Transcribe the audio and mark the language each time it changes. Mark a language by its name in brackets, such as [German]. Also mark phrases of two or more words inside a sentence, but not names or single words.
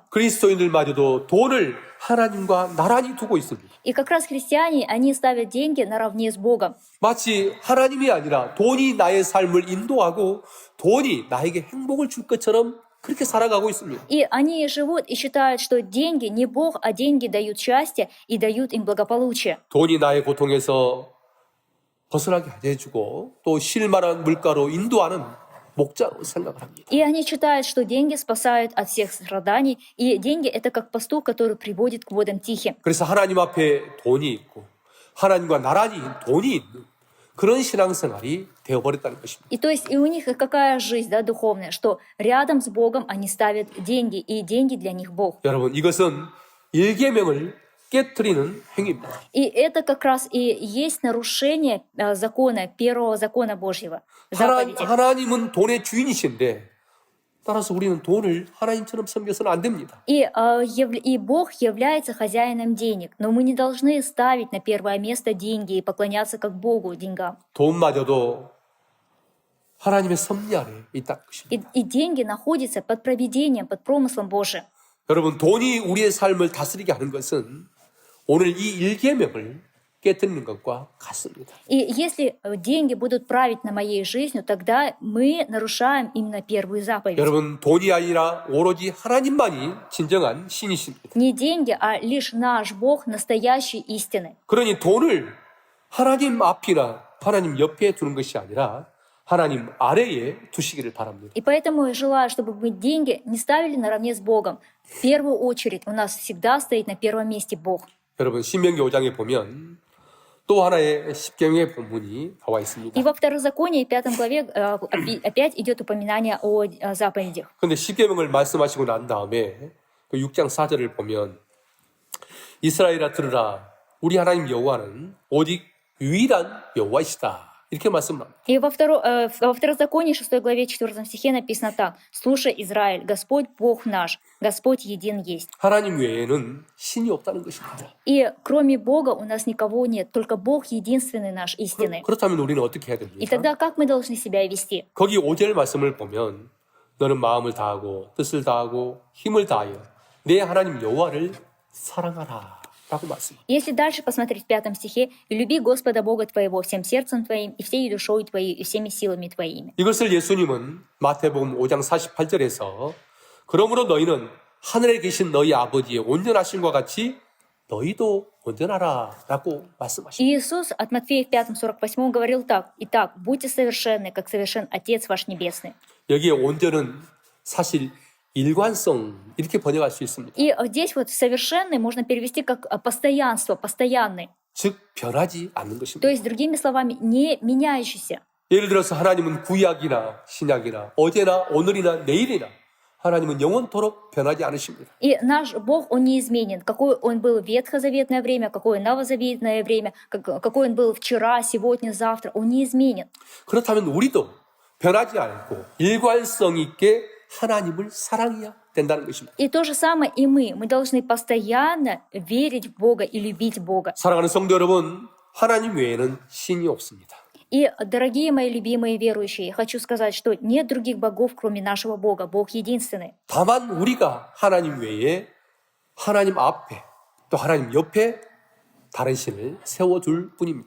[Korean] 그리스도인들마저도 돈을 하나님과 나란히 두고 있습니다. [Russian] И как раз христиане, они ставят деньги наравне с Богом. [Korean] 마치 하나님이 아니라 돈이 나의 삶을 인도하고 돈이 나에게 행복을 줄 것처럼 그렇게 살아가고 있습니다. [Russian] И они живут и считают, что деньги не Бог, а деньги дают счастье и дают им благополучие. [Korean] 돈이 나의 고통에서 벗어나게 해주고 또 쉴만한 물가로 인도하는 목자로 생각을 합니다. [Russian] И они считают, что деньги спасают от всех страданий, и деньги — это как пастух, который приводит к водам тихим. [Korean] 그래서 하나님 앞에 돈이 있고 하나님과 나란히 돈이 있는 그런 신앙생활이 되어버렸다는 것입니다. [Russian] И то есть и у них какая жизнь, да, духовная, что рядом с Богом они ставят деньги, и деньги для них Бог. [Korean] 여러분, 이것은 일계명을 깨트리는 행위입니다. [Russian] И это как раз и есть нарушение закона, первого закона Божьего, заповеди. [Korean] 하나님은 돈의 주인이신데 따라서 우리는 돈을 하나님처럼 섬겨서는 안 됩니다. [Russian] И Бог является хозяином денег, но мы не должны ставить на первое место деньги и поклоняться как Богу деньгам. [Korean] 돈마저도 하나님의 섭리 아래 있다는 것입니다. [Russian] И деньги находятся под провидением, под промыслом Божиим. [Korean] 여러분, 돈이 우리의 삶을 다스리게 하는 것은 오늘 이 일계명을 깨뜨리는 것과 같습니다. [Russian] И если деньги будут править на моей жизнью, тогда мы нарушаем именно первую заповедь. [Korean] 여러분, 돈이 아니라 오로지 하나님만이 진정한 신이십니다. [Russian] Не деньги, а лишь наш Бог настоящей истины. [Korean] 그러니 돈을 하나님 앞이나 하나님 옆에 두는 것이 아니라 하나님 아래에 두시기를 바랍니다. [Russian] И поэтому я желаю, чтобы мы деньги не ставили наравне с Богом. В первую очередь у нас всегда стоит на первом месте Бог. [Korean] 여러분, 신명기 5장에 보면 또 하나의 십계명의 본문이 나와 있습니다. [Russian] И во Второзаконии, 5 главе, опять идет упоминание о заповедях. [Korean] 그런데 십계명을 말씀하시고 난 다음에 그 6장 4절을 보면 이스라엘아 들으라 우리 하나님 여호와는 오직 유일한 여호와이시다. 이렇게 말씀합니다. [Russian] И во Второзаконии, 6 главе, 4 стихе написано так. «Слушай, Израиль, Господь Бог наш, Господь един есть». [Korean] 하나님 외에는 신이 없다는 것입니다. [Russian] И кроме Бога у нас никого нет, только Бог единственный наш истинный. [Korean] 그렇다면 우리는 어떻게 해야 [Russian] И [Korean] 됩니까? [Russian] тогда как мы должны себя вести? [Korean] 거기 5절 말씀을 보면 너는 마음을 다하고 뜻을 다하고 힘을 다하여 내 하나님 여호와를 사랑하라 라고 말씀합니다. [Russian] Если дальше посмотреть в 5 стихе, «И люби Господа Бога твоего всем сердцем твоим, и всей душой твоей, и всеми силами твоими». [Korean] 이것을 예수님은 마태복음 5장 48절에서 그러므로 너희는 하늘에 계신 너희 아버지의 온전하심과 같이 너희도 온전하라 라고 말씀하십니다. [Russian] Иисус от Матфея в 5:48 говорил так. «Итак, будьте совершенны, как совершен Отец ваш Небесный». [Korean] 여기에 온전은 사실 일관성 이렇게 번역할 수 있습니다. [Russian] И здесь вот «совершенный» можно перевести как постоянство, постоянный. [Korean] 즉 변하지 않는 [Russian] То [Korean] 것입니다. [Russian] есть, другими словами, не меняющийся. [Korean] 예를 들어서 하나님은 구약이나 신약이나 어제나 오늘이나 내일이나 하나님은 영원토록 변하지 않으십니다. [Russian] И наш Бог, Он неизменен. Какой Он был в ветхозаветное время, какое новозаветное время, какой Он был вчера, сегодня, завтра. Он неизменен. [Korean] 그렇다면 우리도 변하지 않고 일관성 있게 하나님을 사랑해야 된다는 것입니다. [Russian] И то же самое и мы. Мы должны постоянно верить в Бога и любить Бога. [Korean] 사랑하는 성도 여러분, 하나님 외에는 신이 없습니다. [Russian] И, дорогие мои любимые верующие, я хочу сказать, что нет других богов, кроме нашего Бога. Бог единственный. [Korean] 다만 우리가 하나님 외에 하나님 앞에 또 하나님 옆에 다른 신을 세워둘 뿐입니다.